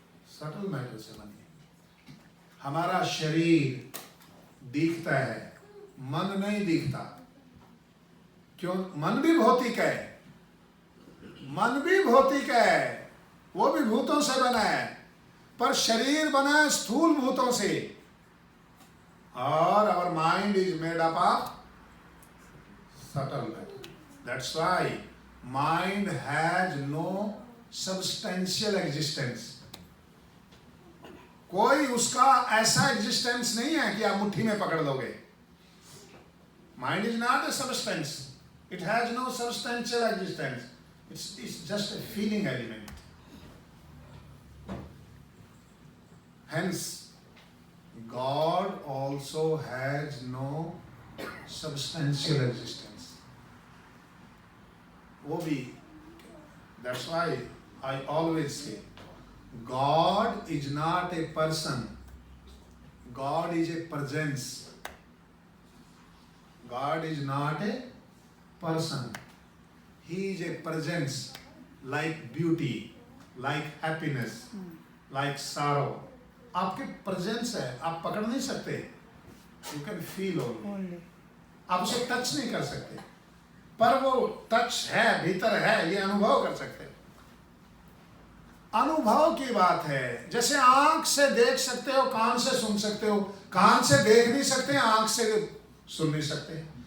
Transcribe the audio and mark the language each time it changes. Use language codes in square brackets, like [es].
[hi] Subtle matter से बनी है। हमारा शरीर दिखता है, मन नहीं दिखता। क्यों? मन भी भौतिक है, मन भी भौतिक है, वो भी भूतों से बना है, पर शरीर बना है स्थूल भूतों से। और [en] our mind is made up of subtle matter. That's why mind has no substantial existence. [hi] कोई उसका ऐसा एग्जिस्टेंस नहीं है कि आप मुट्ठी में पकड़ लोगे। [en] Mind is not a substance. It has no substantial existence. It's just a feeling element. Hence, God also has no substantial existence. [hi] वो भी, [en] that's why I always say, God is not a person. God is a presence. God is not a person. He is a presence, like beauty, like happiness, like sorrow. [hi] आपके presence है, आप पकड़ नहीं सकते। [en] you can feel only, [hi] आप उसे touch नहीं कर सकते, पर वो टच है, भीतर है, ये अनुभव कर सकते। अनुभव की बात है। जैसे आंख से देख सकते हो, कान से सुन सकते हो, कान से देख नहीं सकते, आंख से सुन नहीं सकते।